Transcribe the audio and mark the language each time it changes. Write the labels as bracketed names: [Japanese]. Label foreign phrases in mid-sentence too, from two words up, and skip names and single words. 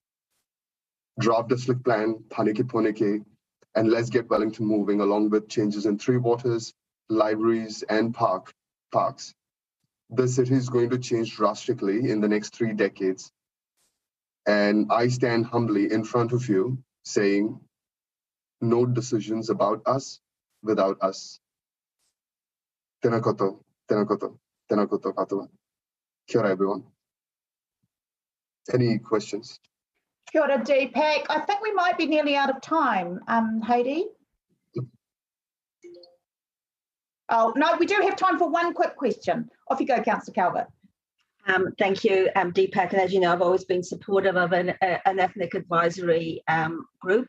[English] Draft a slick plan, Pōneke, and let's get Wellington moving, along with changes in Three Waters, libraries, and parks. The city is going to change drastically in the next 3 decades. And I stand humbly in front of you saying, no decisions about us without us. [Māori] Tēnā koutou, tēnā koutou, tēnā koutou katoa. Kia ora, [English] everyone. Any questions? [Māori] Kia ora, Deepak. [English] I think we might be nearly out of time. Heidi? Oh, no, we do have time for one quick question. Off you go, Councillor Calvert. Thank you, Deepak. And as you know, I've always been supportive of an ethnic advisory group.